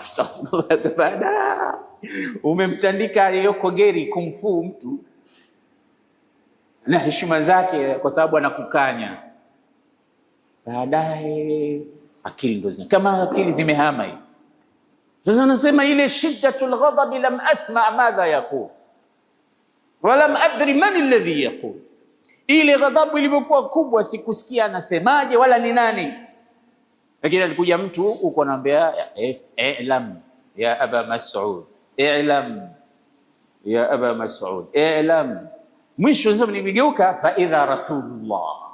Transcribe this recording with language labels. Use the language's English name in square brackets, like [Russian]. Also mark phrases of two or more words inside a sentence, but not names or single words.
[Swahili] Baada umemtandika yoko geri kumfu mtu na heshima zake, kwa sababu anakukanya. Baadaye akili ndio kama akili zimehama hivi. Sasa nasema ile [Arabic] شدة الغضب لم أسمع ماذا يقول ولم أدر من الذي يقول. [Swahili] Ile ghadhabu ilivyokuwa kubwa, sikusikia anasemaje wala ni nani. Lakini alikuja mtu huko anambia [Arabic] اعلم يا أبا مسعود اعلم يا أبا مسعود اعلم [Swahili] ya Aba Mas'ud, i'lam. Mwisho sasa nimegeuka, [Arabic] فإذا رسول الله.